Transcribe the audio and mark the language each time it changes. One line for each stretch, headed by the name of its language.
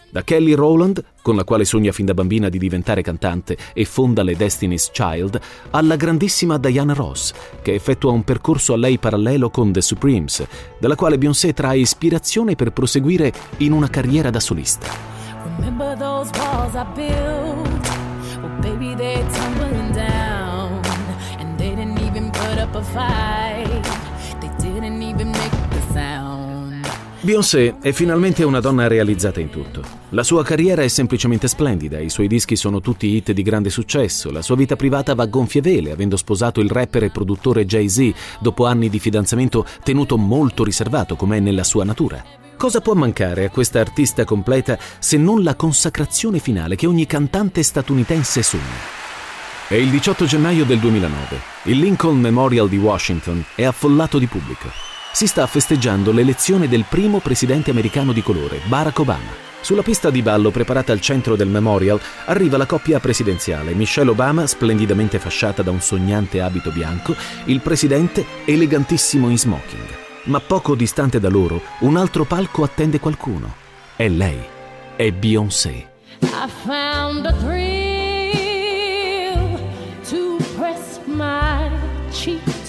Italian: Da Kelly Rowland, con la quale sogna fin da bambina di diventare cantante e fonda le Destiny's Child, alla grandissima Diana Ross, che effettua un percorso a lei parallelo con The Supremes, dalla quale Beyoncé trae ispirazione per proseguire in una carriera da solista.
English: Remember those walls I built? Well, baby, they're tumbling down. And they didn't even put up a fight. They didn't even make the sound.
Italian: Beyoncé è finalmente una donna realizzata in tutto. La sua carriera è semplicemente splendida, i suoi dischi sono tutti hit di grande successo, la sua vita privata va a gonfie vele, avendo sposato il rapper e produttore Jay-Z dopo anni di fidanzamento tenuto molto riservato, come è nella sua natura. Cosa può mancare a questa artista completa se non la consacrazione finale che ogni cantante statunitense sogna? È il 18 gennaio del 2009. Il Lincoln Memorial di Washington è affollato di pubblico. Si sta festeggiando l'elezione del primo presidente americano di colore, Barack Obama. Sulla pista di ballo preparata al centro del Memorial arriva la coppia presidenziale, Michelle Obama, splendidamente fasciata da un sognante abito bianco, il presidente, elegantissimo in smoking. Ma poco distante da loro, un altro palco attende qualcuno. È lei. È Beyoncé.
English: I found a thrill to press my cheek.